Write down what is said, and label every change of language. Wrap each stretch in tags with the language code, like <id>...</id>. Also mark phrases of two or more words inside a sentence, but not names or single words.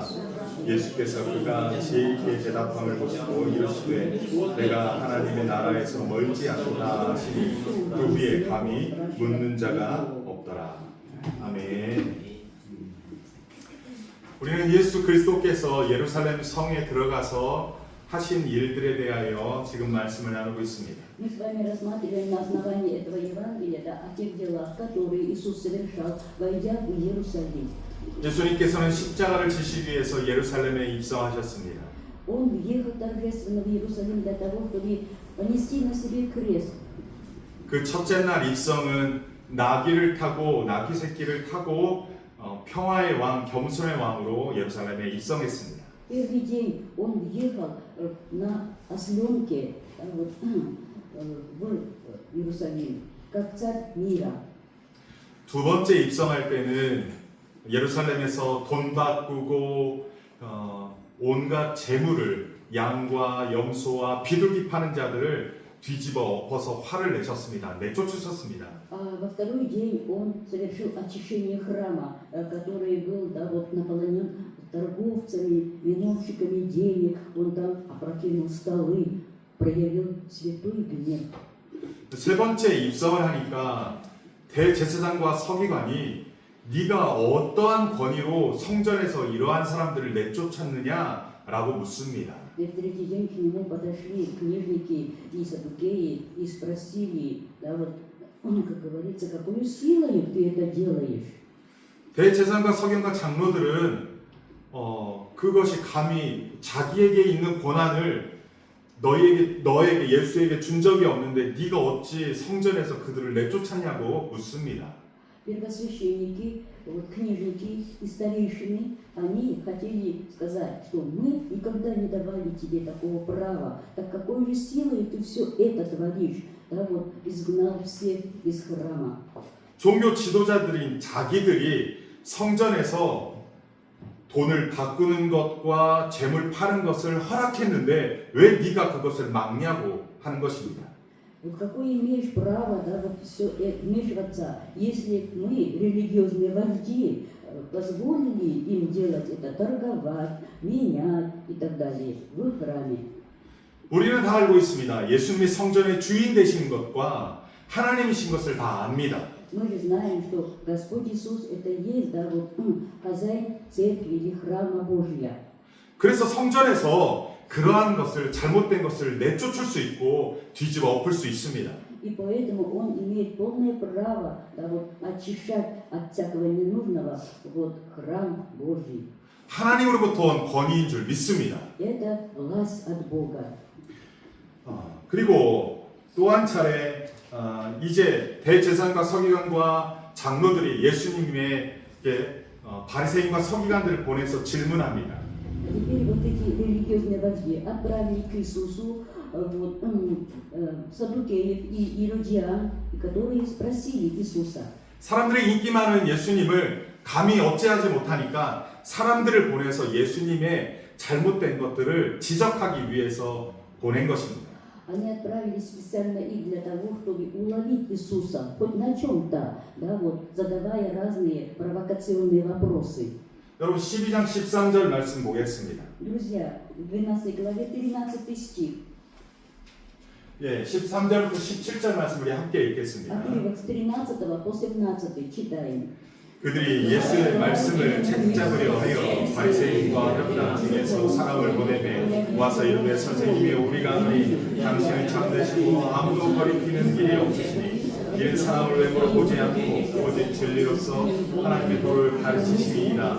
<ko>예수께서 그가 지혜있게 대답함을 보시고 이르시되 내가 하나님의 나라에서 멀지 않다 하시니 그 위에 감히 묻는 자가 없더라. 아멘. 우리는 예수 그리스도께서 예루살렘 성에 들어가서 하신 일들에 대하여 지금 말씀을 나누고 있습니다.</ko> <ru>Мы с вами рассматриваем на основании этого Евангелия о тех делах, которые Иисус совершал, войдя в Иерусалим.</ru> <ko>예수님께서는 십자가를 지시기 위해서 예루살렘에 입성하셨습니다.</ko> <ru>Он въехал торжественно в Иерусалим для того, чтобы понести на себе крест.</ru> <ko>그 첫째 날 입성은 나귀를 타고 나귀 새끼를 타고 평화의 왕 겸손의 왕으로 예루살렘에 입성했습니다.</ko> <ru>Первый день он въехал на осленке в Иерусалим, как царь мира.</ru> <ko>두 번째 입성할 때는 예루살렘에서 돈 바꾸고 온갖 재물을 양과 염소와 비둘기 파는 자들을 뒤집어 엎어서 화를 내셨습니다. 내쫓으셨습니다.</ko> <ru>Во второй день он совершил очищение храма, который был наполнен торговцами, виновщиками денег. Он там опрокинул столы, проявил святой гнев.</ru> <ko>세 번째 입성을 하니까 대제사장과 서기관이 네가 어떠한 권위로 성전에서 이러한 사람들을 내쫓았느냐라고 묻습니다.</ko> <ru>И в третий день к нему подошли книжники и саддукеи и спросили, как говорится, какой силой ты это делаешь?</ru> <ko>대제사장과 서기관과 장로들은 그것이 감히 자기에게 있는 권한을 너에게 예수에게 준 적이 없는데 네가 어찌 성전에서 그들을 내쫓았냐고 묻습니다.</ko> <ru>Первосвященники, книжники и старейшины, они хотели сказать, что мы никогда не давали тебе такого права, так какой же силой ты все это творишь, изгнал всех из храма.</ru> <ko>종교 지도자들인 자기들이 성전에서 돈을 바꾸는 것과 재물 파는 것을 허락했는데 왜 네가 그것을 막냐고 하는 것입니다.</ko> <ru>Какое имеешь право все вмешиваться, если мы, религиозные вожди, позволили им делать это, торговать, менять и так далее в храме?</ru> <ko>우리는 다 알고 있습니다. 예수님이 성전의 주인 되신 것과 하나님이신 것을 다 압니다.</ko> <ru>Мы же знаем, что Господь Иисус это есть, хозяин церкви или храма Божия.</ru> <ko>그래서 성전에서 그러한 것을 잘못된 것을 내쫓을 수 있고 뒤집어 엎을 수 있습니다.</ko> <ru>И поэтому он имеет полное право очищать от всякого ненужного храм Божий.</ru> <ko>하나님으로부터 온 권위인 줄 믿습니다.</ko> <ru>Это власть от Бога.</ru> <ko>그리고 또 한 차례 이제 대제사장과 서기관과 장로들이 예수님에게 바리새인과 서기관들을 보내서 질문합니다.</ko> <ru>Теперь эти религиозные вожди отправили к Иисусу саддукеев и иродиан, которые спросили Иисуса.</ru> <ko>사람들의 인기 많은 예수님을 감히 억제하지 못하니까 사람들을 보내서 예수님의 잘못된 것들을 지적하기 위해서 보낸 것입니다.</ko> <ru>Они отправились специально и для того, чтобы уловить Иисуса, хоть на чем-то, да, вот, задавая разные провокационные вопросы.</ru> <ko>여러분 12장 13절 말씀 보겠습니다.</ko> <ru>Друзья, в 12 главе 13 стих,</ru> <ko>예, 13절부터 17절 말씀 우리 함께 읽겠습니다.</ko> <ru>отрывок с 13 по 17 читаем.</ru> <ko>그들이 예수의 말씀을 책잡으려 하여 바리새인과 회당 중에서 사람을 보내매 와서 이르되 선생님이 우리가 아니 당신은 참되시고 아무도 거리키는 길이 없으시니 이는 사람을 외모로 보지 않고 오직 진리로서 하나님의 도를 가르치시니이다.</ko>